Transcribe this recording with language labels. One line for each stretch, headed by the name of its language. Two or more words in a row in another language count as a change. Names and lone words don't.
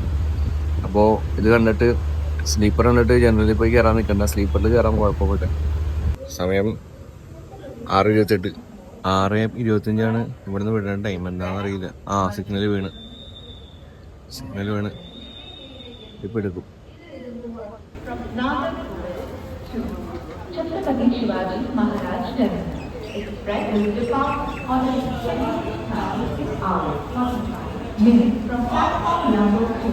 Malayalam: അപ്പോൾ ഇത് കണ്ടിട്ട് സ്ലീപ്പർ കണ്ടിട്ട് ജനറലിൽ പോയി കയറാൻ നിൽക്കണ്ട, സ്ലീപ്പറിൽ കയറാൻ കുഴപ്പമില്ല. സമയം 6:28. 6:25 ഇവിടുന്ന് വിടേണ്ട ടൈം. എന്താണെന്ന് അറിയില്ല. സിഗ്നൽ വീണ് ഇപ്പം എടുക്കും.
English: छत्रपति शिवाजी महाराज टर्मिनस एक्सप्रेस will depart on the 6 hours 45 minutes from platform number 2.